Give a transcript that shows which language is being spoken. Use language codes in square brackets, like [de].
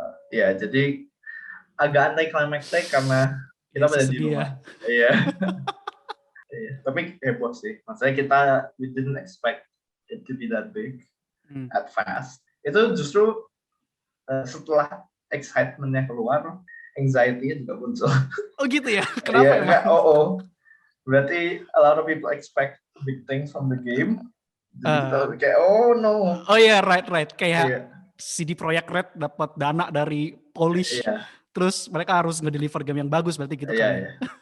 [id] Ya jadi agak anti-climactic karena kita pada di rumah. Iya. Tapi heboh sih. Maksudnya [en] we didn't expect it to be that big at fast. [id] Itu justru setelah excitement-nya keluar, anxiety-nya juga muncul. Oh gitu ya? Kenapa emang? Berarti [en] a lot of people expect big things from the game. [id] Jadi kayak oh no. Oh iya, right. Kayak CD Projekt Red dapat dana dari Polish. Terus mereka harus ngedeliver game yang bagus berarti gitu kan.